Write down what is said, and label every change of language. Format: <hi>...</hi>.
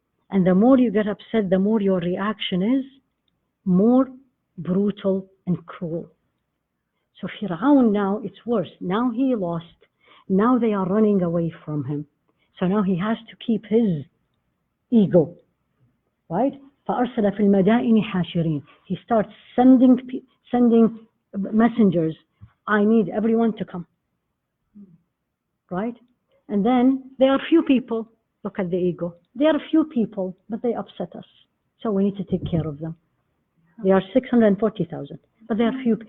<en>And the more you get upset, the more your reaction is more brutal and cruel. So Fir'aun now, it's worse. Now he lost. Now they are running away from him. So now he has to keep his ego, right?</en> <ar>فأرسل في المدائن حاشرين.</ar> <en>He starts sending messengers. I need everyone to come. Right? And then there are few people. Look at the ego. There are few people, but they upset us. So we need to take care of them. They are 640,000. But there are few.</en>